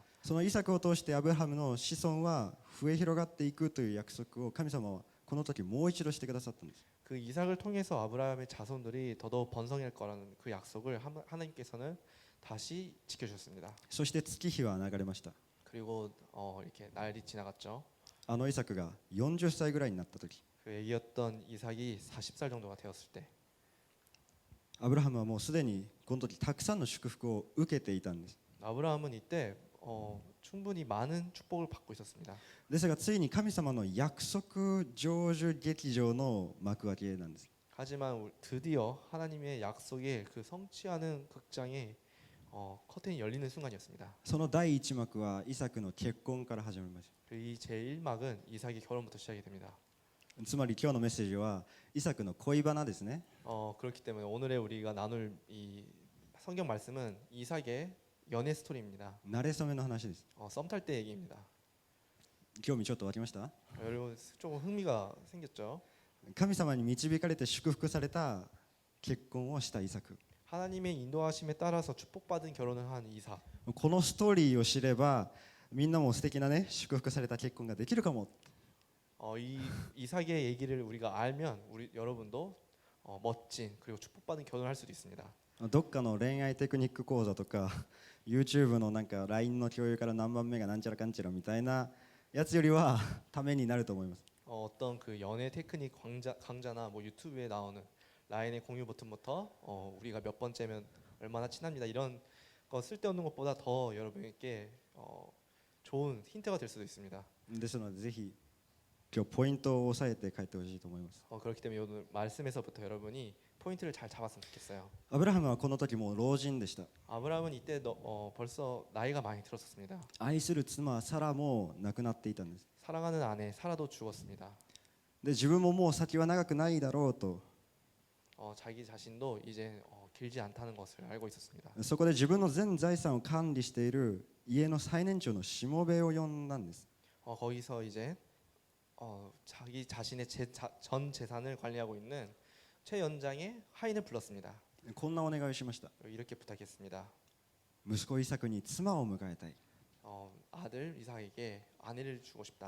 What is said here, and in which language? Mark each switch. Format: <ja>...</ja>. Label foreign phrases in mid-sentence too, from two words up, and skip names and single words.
<ja>そのイサクを通してアブラハムの子孫は増え広がっていくという約束を神様はこの時もう一度してくださったんです。</ja> <ko>그 이삭을 통해서 아브라함의 자손들이 더더욱 번성할 거라는 그 약속을 하나님께서는 다시 지켜주셨습니다.</ko> <ja>そして月日は流れました。</ja> <ko>그리고 이렇게 날이 지나갔죠.</ko> <ja>あのイサクが40歳ぐらいになった時、</ja> <ko>그 애기였던 이삭이 40살 정도가 되었을 때</ko> <ja>アブラハムはもうすでにこの時たくさんの祝福を受けていたんです。</ja> <ko>아브라함은 이때 충분히 많은 축복을 받고 있었습니다.</ko> <ja>ですがついに神様の約束成就劇場の幕開けなんです。</ja> <ko>하지만 드디어 하나님의 약속의 그 성취하는 극장에 커튼이 열리는 순간이었습니다.</ko> <ja>その第一幕はイサクの結婚から始まりまし</ja> <ko>이 제1막은 이삭의 결혼부터 시작이 됩니다.</ko> <ja>た。つまり今日のメッセージはイサクの恋バナですね。</ja> <ko>그렇기 때문에 오늘의 우리가 나눌 이 성경 말씀은 이삭의 연애 스토리입니다.</ko> <ja>慣れ初めの話です。</ja> <ko>썸 탈 때 얘기입니다.</ko> <ja>興味ちょっと湧きました？</ja> <ko>여러분 조금 흥미가 생겼죠?</ko> <ja>神様に導かれて祝福された結婚をしたイサク。</ja> <ko>하나님의 인도하심에 따라서 축복받은 결혼을 한 이삭.</ko> <ja>このストーリーを知ればみんなも素敵なね祝福された結婚ができるかも。</ja> <ko>이 이삭의 얘기를 우리가 알면 우리 여러분도 멋진 그리고 축복받은 결혼을 할 수도 있습니다.</ko> <ja>どっかの恋愛テクニック講座とか YouTube のなんか LINE の共有から何番目がなんちゃらかんちゃらみたいなやつよりはためになると思います。</ja> <ko>어떤 그 연애 테크닉 강좌나 뭐 유튜브에 나오는 라인의 공유 버튼부터 우리가 몇 번째면 얼마나 친합니다 이런 거 쓸데없는 것보다 더 여러분에게 좋은 힌트가 될 수도 있습니다.</ko> <ja>ですのでぜひ今日ポイントを押さえて帰ってほしいと思います。</ja> <ko>그렇기 때문에 오늘 말씀에서부터 여러분이 포인트를 잘 잡았으면 좋겠어요.</ko> <ja>アブラハムはこの時もう老人でした。</ja> <ko>아브라함은 이때 벌써 나이가 많이 들었었습니다.</ko> <ja>愛する妻サラも亡くなっていたんです。</ja> <ko>사랑하는 아내 사라도 죽었습니다.</ko> <ja>で自分ももう先は長くないだろうと</ja> <ko>자기 자신도 이제 길지 않다는 것을 알고 있었습니다.</ko> <ja>そこで自分の全財産を管理している家の最年長のしもべを呼んだんです。</ja> <ko>거기서 이제 자기 자신의 전 재산을 관리하고 있는 최연장의 하인을 불렀습니다.</ko> <ja>こんなお願いをしました。</ja> <ko>이렇게 부탁했습니다.</ko> <ja>息子イサクに妻を迎えたい。</ja> <ko>아들 이삭에게 아내를 주고 싶다.</ko>